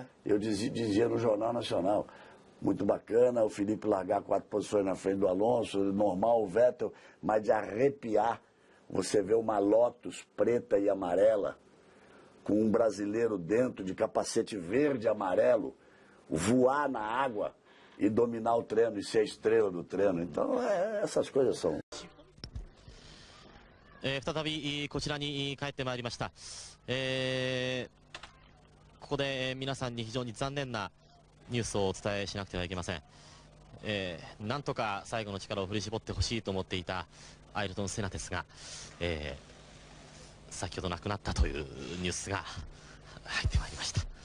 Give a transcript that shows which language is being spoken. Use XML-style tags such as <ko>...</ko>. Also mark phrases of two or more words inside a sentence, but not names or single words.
<pt>Eu dizia no Jornal Nacional, muito bacana, o Felipe largar 4 posições na frente do Alonso, normal o Vettel, mas de arrepiar, você vê uma Lotus preta e amarela, com um brasileiro dentro de capacete verde e amarelo, voar na água e dominar o treino e ser a estrela do treino. Então, essas coisas são...</pt> <ja>再びこちらに帰ってまいりました。ここで皆さんに非常に残念なニュースをお伝えしなくてはいけません。なんとか最後の力を振り絞ってほしいと思っていたアイルトン・セナですが、先ほど亡くなったというニュースが入ってまいりました。</ja>